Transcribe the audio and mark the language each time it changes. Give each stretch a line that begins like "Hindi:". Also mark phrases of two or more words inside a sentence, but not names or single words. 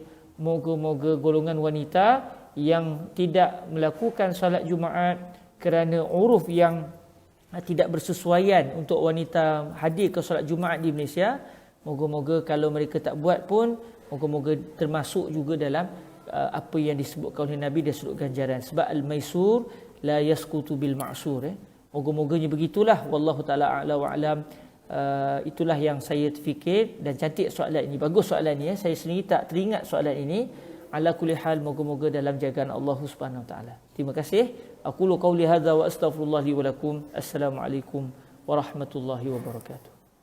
Malay: Moga-moga golongan wanita yang tidak melakukan solat Jumaat kerana uruf yang tidak bersesuaian untuk wanita hadir ke solat Jumaat di Malaysia, moga-moga kalau mereka tak buat pun, moga-moga termasuk juga dalam apa yang disebutkan oleh Nabi, dia sebut ganjaran. Sebab
Arabic: الميسور لا يسقط بالمعسور.
Malay: Moga-moganya begitulah.
Arabic: والله تعالى أعلى وأعلم.
Malay: Itulah yang saya fikir, dan cantik soalan ini. Bagus soalan ini. Saya sendiri tak teringat soalan ini.
Arabic: على كل حال,
Malay: moga-moga dalam jagaan Allah
Arabic: سبحانه وتعالى.
Malay: Terima kasih.
Arabic: أقول قولي هذا وأستغفر الله لي ولكم. السلام عليكم ورحمة الله وبركاته.